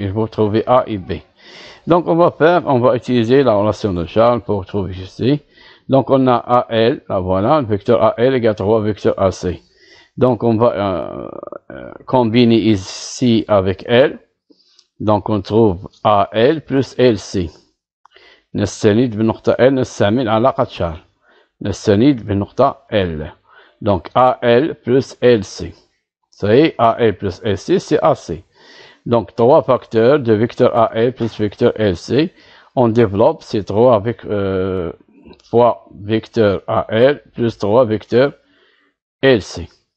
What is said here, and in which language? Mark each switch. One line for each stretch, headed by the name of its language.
French: Il faut trouver A et B. Donc, on va utiliser la relation de Charles pour trouver ceci. Donc, on a AL, là voilà, le vecteur AL égale 3 vecteurs AC. Donc, on va combiner ici avec L. Donc, on trouve AL plus LC.
Arabic: نستند بالنقطة L نستعمل علاقة شارل. نستند بالنقطة
French: L. Donc, AL plus LC. Ça y est, AL plus LC, c'est AC. Donc, 3 facteurs de vecteur AL plus vecteur LC. On développe ces 3 fois vecteur AL plus 3 vecteurs LC.